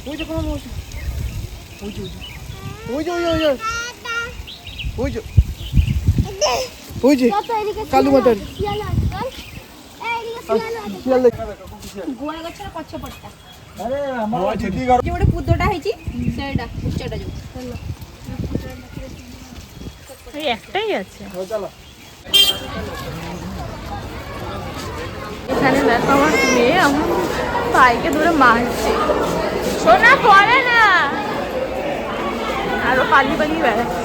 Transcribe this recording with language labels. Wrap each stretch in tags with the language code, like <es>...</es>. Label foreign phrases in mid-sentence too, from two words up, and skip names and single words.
<bn>ওই যে কোন মশা, ওই যে ওই যে ওই যে ওই যে ওই যে ওই যে কত এদিকে কালু মাদারি। শিয়াল আছে চল। এই এদিকে শিয়াল আছে। শিয়াল দেখ। গোয়া গছর পছপটটা। আরে আমার ছেটি গাড়</bn> <or>যে ଗୋଟେ ପୁତଟା ହେଇଛି ସେଇଟା ଉଚ୍ଚଟା ଯୋଉ</or> <bn>এই একটাই আছে। চালা। এখানে দেখো আমার মেয়ে আমার ভাইকে ধরে মারছে। সোনা পড়ে না, আরো পালিয়ে পালিয়ে বেড়াচ্ছে।</bn>